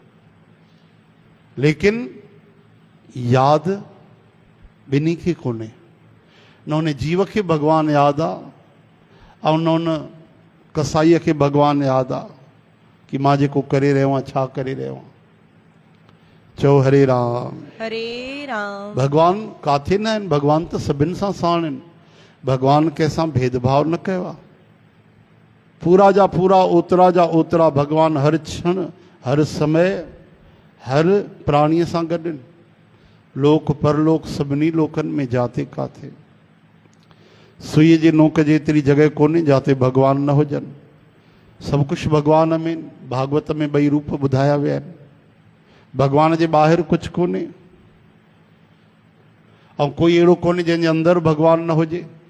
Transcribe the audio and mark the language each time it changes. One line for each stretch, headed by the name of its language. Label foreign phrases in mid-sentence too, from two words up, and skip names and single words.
Sindhi: लेकिन यादि ॿिन्ही खे कोन्हे। न उन जीव खे भगवान यादि आहे ऐं न उन कसाईअ खे भगवान यादि आहे कि मां जेको करे रहियो आहियां छा करे रहियो आहियां। चओ
Sanskrit: हरे राम, हरे राम।
Sindhi: भगवान काथे न आहिनि। भगवान त सभिनि सां साण आहिनि। भगवान कंहिंसां भेदभाव न कयो आहे। पूरा जा पूरा, ओतिरा जा ओतिरा भगवान हर क्षण, हर समय, हर प्राणीअ सां गॾु आहिनि। लोक परलोक सभिनी लोकनि में जाते काथे सुईअ जे नोक जेतिरी जॻह कोन्हे जाते भगवान न हुजनि। सभु कुझु भगवान में। भागवत में ॿई रूप ॿुधाया विया आहिनि। भगवान जे ॿाहिरि कुझु कोन्हे ऐं कोई अहिड़ो कोन्हे जंहिंजे अंदरि भगवान न हुजे।